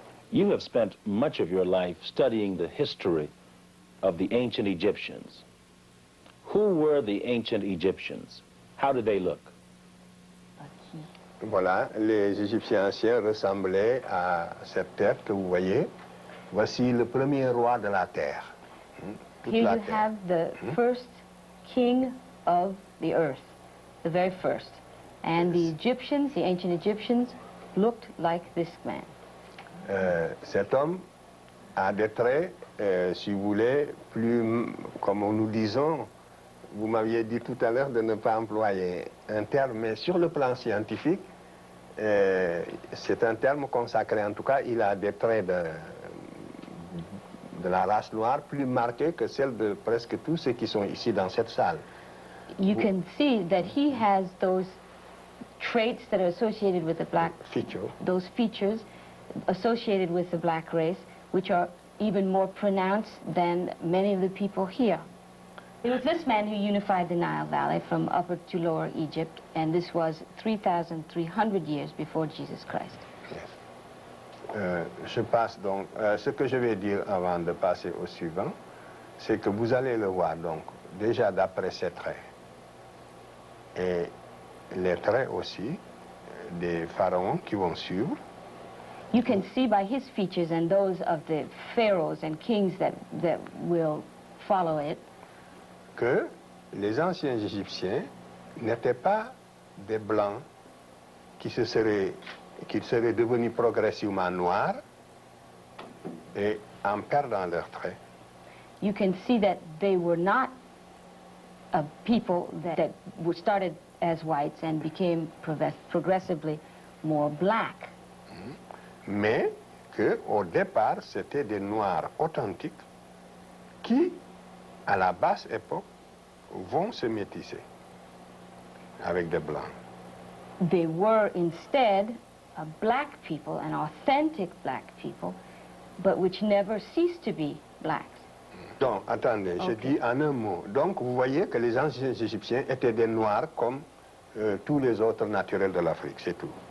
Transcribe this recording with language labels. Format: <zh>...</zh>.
<en>You have spent much of your life studying the history of the ancient Egyptians. Who were the ancient Egyptians? How did they look?</en> <fr>Voilà, les Égyptiens anciens ressemblaient à cette tête que vous voyez. Voici le premier roi de la terre.</fr> <en>Here you have the first king of the earth, the very first. And the Egyptians, the ancient Egyptians, looked like this man.</en> <fr>Cet homme a des traits, si vous voulez, plus, comme nous disons, vous m'aviez dit tout à l'heure de ne pas employer un terme, mais sur le plan scientifique, c'est un terme consacré. En tout cas, il a des traits de la race noire plus marqués que celles de presque tous ceux qui sont ici dans cette salle.</fr> <en>You can see that he has those traits that are associated with the black, those features associated with the black race, which are even more pronounced than many of the people here. It was this man who unified the Nile Valley from Upper to Lower Egypt, and this was 3,300 years before Jesus Christ. Yes.</en> <fr>Je passe donc, ce que je vais dire avant de passer au suivant, c'est que vous allez le voir donc, déjà d'après ses traits, et les traits aussi des pharaons qui vont suivre.</fr> <en>You can see by his features and those of the pharaohs and kings that will follow it,</en> <fr>que les anciens Égyptiens n'étaient pas des blancs qui seraient devenus progressivement noirs et en perdant leurs traits.</fr> <en>You can see that they were not a people that were started as whites and became progressively more black.</en> <fr>Mais qu'au départ, c'était des noirs authentiques qui, à la basse époque, vont se métisser avec des blancs.</fr> <en>They were instead a black people, an authentic black people, but which never ceased to be blacks.</en> <fr>Donc, attendez, je dis en un mot. Donc, vous voyez que les anciens Égyptiens étaient des noirs comme tous les autres naturels de l'Afrique, c'est tout.</fr>